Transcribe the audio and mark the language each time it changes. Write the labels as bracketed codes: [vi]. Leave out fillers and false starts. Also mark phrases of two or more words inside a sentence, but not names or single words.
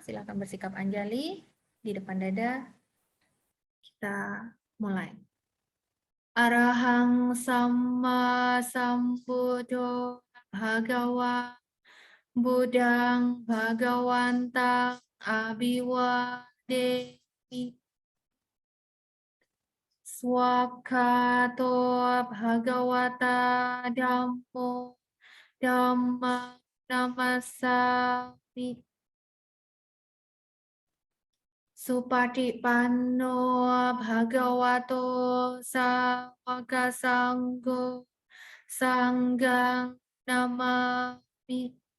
[id] Silakan bersikap anjali di depan dada. Kita mulai. [pi] Arahang Samma Sambuddho Bhagawa Buddhang Bhagawantang Abhiwademi Swakato Bhagawata Dhammo Dhamma Namasami Supatipanno Bhagavato Sawaka Sanggo Sanggang Namami.